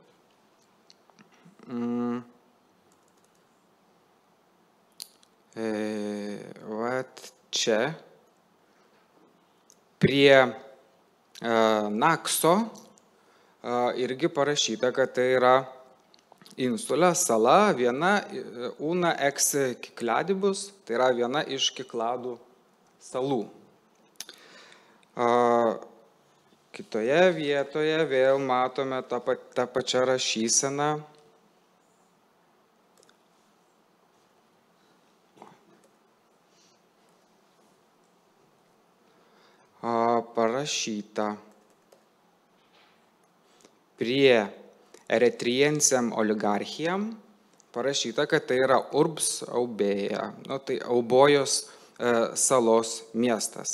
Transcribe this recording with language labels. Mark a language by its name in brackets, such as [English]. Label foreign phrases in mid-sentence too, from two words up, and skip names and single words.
[Lithuanian] Vat čia prie nakso irgi parašyta, kad tai yra insula, sala, viena [Latin] una ex kikladibus, [Lithuanian] tai yra viena iš kikladų salų. Kitoje vietoje vėl matome tą pačią rašyseną. Parašyta prie [Latin] Eretriensem oligarchijam, [Lithuanian] parašyta, kad tai yra Urbs Aubėja, tai Aubojos salos miestas.